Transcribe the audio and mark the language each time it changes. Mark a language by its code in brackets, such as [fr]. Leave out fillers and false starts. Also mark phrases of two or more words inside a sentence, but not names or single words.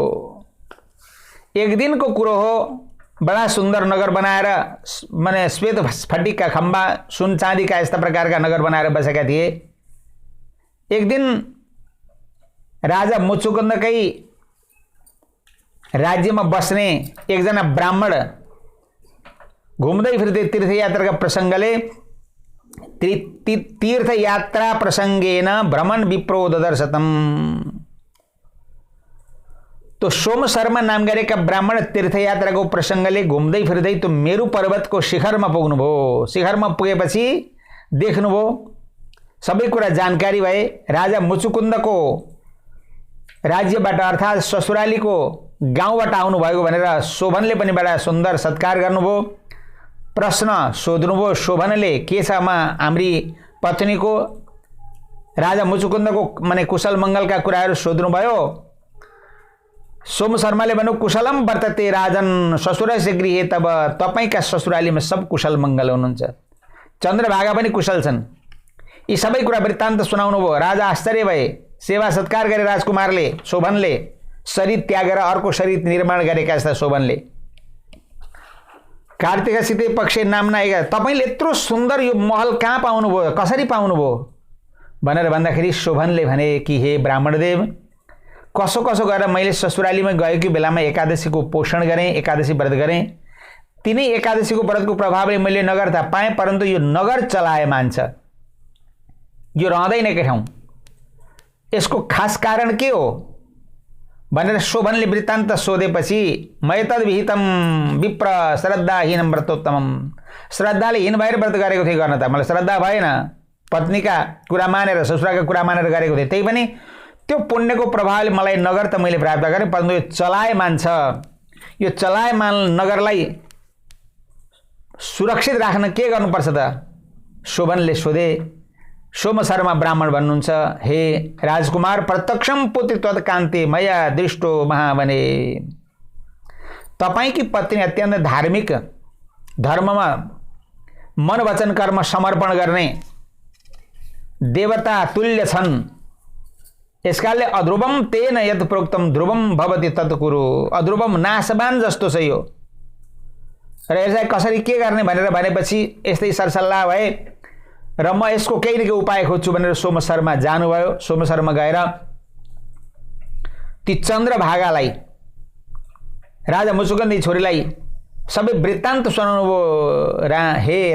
[ne] एक दिनको कुरो हो, बडा सुन्दर नगर बनाएर माने श्वेत स्फटिकका खम्बा, सुन चाँदीका यस्ता प्रकारका नगर बनाएर बसेका थिए। एक दिन राजा मुचुकुन्दकै राज्यमा बस्ने एकजना ब्राह्मण घुम्दै फिर्दै तीर्थयात्राका प्रसङ्गले [sa] तीर्थयात्रा प्रसङ्गेन भ्रमण विप्रो ददर्शतम्। [ne] तो सोम शर्मा नाम गरेका ब्राह्मण तीर्थयात्राको प्रसङ्गले घुम्दै फिर्दै त्यो मेरु पर्वतको शिखरमा पुग्नुभयो। शिखरमा पुगेपछि देख्नुभयो, सबै कुरा जानकारी भए। राजा मुचुकुन्दको राज्यबाट अर्थात् ससुरालीको गाउँबाट आउनुभएको भनेर शोभनले पनि बडा सुन्दर सत्कार गर्नुभयो। प्रश्न सोध्नुभयो शोभनले, के छ हाम्री पत्नीको? राजा मुचुकुन्दको माने कुशल मङ्गलका कुराहरू सोध्नुभयो। सोम शर्माले भन्नु, [sa] कुशलम वर्तते राजन ससुरस्य गृहे, [ne] तब तपाईका ससुरालीमा सब कुशल मङ्गल हुनुहुन्छ। चन्द्रभागा पनि कुशल छन्। यी सबै कुरा वृत्तान्त सुनाउनु भयो। राजा आश्चर्य भए। सेवा सत्कार गरे राजकुमारले, शोभनले शरीर त्यागेर अर्को शरीर निर्माण गरेका जस्ता शोभनले। [sa] कार्तिकसिते पक्षे नामना एक, [ne] तपाईले यत्रो सुन्दर यो महल कहाँ पाउनुभयो, कसरी पाउनुभयो भनेर भन्दाखेरि शोभनले भने कि हे ब्राह्मणदेव, कसो कसो गरेर मैले ससुरालीमा गएको बेलामा एकादशीको पोषण गरेँ, एकादशी व्रत गरेँ। तिनै एकादशीको व्रतको प्रभावले मैले नगर त पाएँ, परन्तु यो नगर चलायमान छ, यो रहँदैन एकै ठाउँ। यसको खास कारण के हो भनेर शोभनले वृत्तान्त सोधेपछि [sa] मयतद विहितम विप्र श्रद्धाहीनम व्रतोत्तमम, [ne] श्रद्धाले हीन भएर व्रत गरेको थिएँ, गर्न त मलाई श्रद्धा भएन, पत्नीका कुरा मानेर ससुराका कुरा मानेर गरेको थिएँ। त्यही पनि त्यो पुण्यको प्रभावले मलाई नगर त मैले प्राप्त गरेँ, परन्तु यो चलायमान छ। यो चलायमान नगरलाई सुरक्षित राख्न के गर्नुपर्छ त? शोभनले सोधे। सोम शर्मा ब्राह्मण भन्नुहुन्छ, हे राजकुमार, [sa] प्रत्यक्षम पुत्री त्वत्कान्ते मया दृष्टो महावने। [ne] तपाईकी पत्नी अत्यन्त धार्मिक, धर्ममा मन वचन कर्म समर्पण गर्ने देवता तुल्य छन्। [sa] यसकारणले अध्रुवम तेन यत् प्रोक्तम ध्रुवम भवति तत् कुरु। [ne] अध्रुवम नाशवान जस्तो छ यो, र यसलाई कसरी के गर्ने भनेर भनेपछि यस्तै सरसल्लाह भए र म यसको केही न केही उपाय खोज्छु भनेर सोम शर्मा जानुभयो। सोम शर्मा गएर ती चन्द्रभागालाई, राजा मुचुकुन्दकी छोरीलाई सबै वृत्तान्त सुनाउनु भयो।